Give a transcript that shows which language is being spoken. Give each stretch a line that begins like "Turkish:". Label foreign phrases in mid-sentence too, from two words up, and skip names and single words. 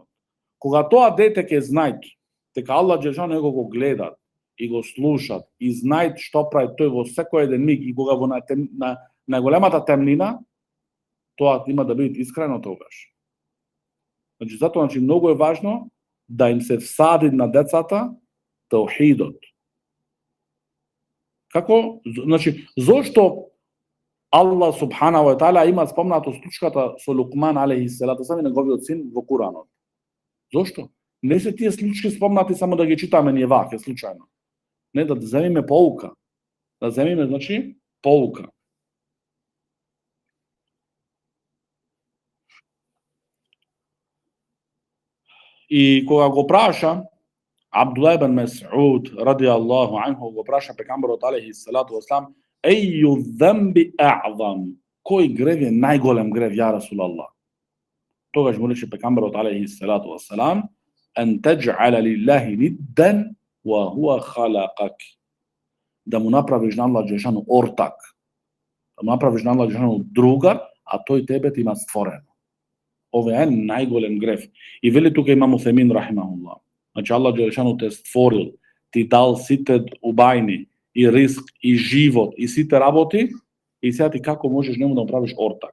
Macedonian: Кога тоа дете ќе знае дека Аллах Джелешану него го гледат и го слушат и знае што прави тој во секој еден миг и кога во на големата темнина, тоа има да биде искрено тогаш. Значи затоа значи многу е важно да им се всади на децата таухидот. Како? Значи зошто Аллах
Arabic: سبحانه وتعالى
Macedonian: има спомнато случката со Лукман
Arabic: عليه الصلاة سام
Macedonian: и неговиот син во Куранот. Зошто? Не се тие случки спомнати само да ги читаме ние вака случајно. Не, да земиме поука. Да земиме значи поука. И кога го праша Абдулlah ибн Мас'уд
Arabic: رضي الله عنه,
Macedonian: го праша пекамберот
Arabic: عليه الصلاة والسلام, أي الذنب أعظم,
Macedonian: кој грев е најголем грев,
Arabic: يا رسول الله?
Macedonian: Тогаш му рече пекамберот
Arabic: عليه الصلاة والسلام, أن تجعل لله ندا وهو خلقك,
Macedonian: да му направиш на Аллах джелешану ортак, да му направиш на Аллах джелешану другар, а тој тебе ти има створено. Ова е најголем грев. И вели тука имам Усемин рахимахуллах. Значи Аллах джелешану те створил, ти дал сите убајни, и риск, и живот, и сите работи, и сега ти како можеш нему да направиш ортак?